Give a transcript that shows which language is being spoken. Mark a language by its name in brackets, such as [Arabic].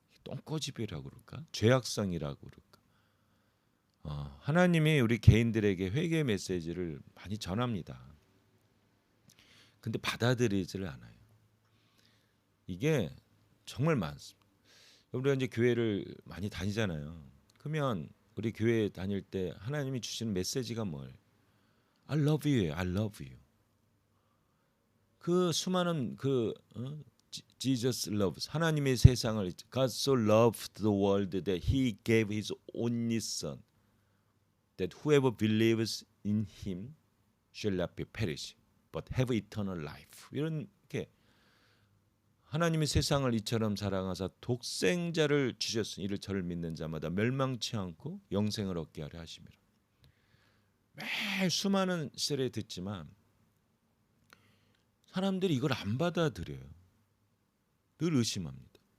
[Korean] 똥꼬집이라고 그럴까? 죄악성이라고 그럴까? 하나님이 우리 개인들에게 회개 메시지를 많이 전합니다. 근데 받아들이지를 않아요. 이게 정말 많습니다. 우리가 이제 교회를 많이 다니잖아요. 그러면 우리 교회 다닐 때 하나님이 주시는 메시지가 뭐예요? [English] I love you, I love you. 그 수많은 Jesus loves, [Korean] 하나님의 세상을, [English] God so loved the world that He gave His only Son, that whoever believes in Him shall not be perish, but have eternal life. [Korean] 이렇게 하나님이 세상을 이처럼 사랑하사 독생자를 주셨으니 이를 저를 믿는 자마다 멸망치 않고 영생을 얻게 하려 하심이라. 매일 수많은 시대에 듣지만 사람들이 이걸 안 받아들여요. 늘 의심합니다.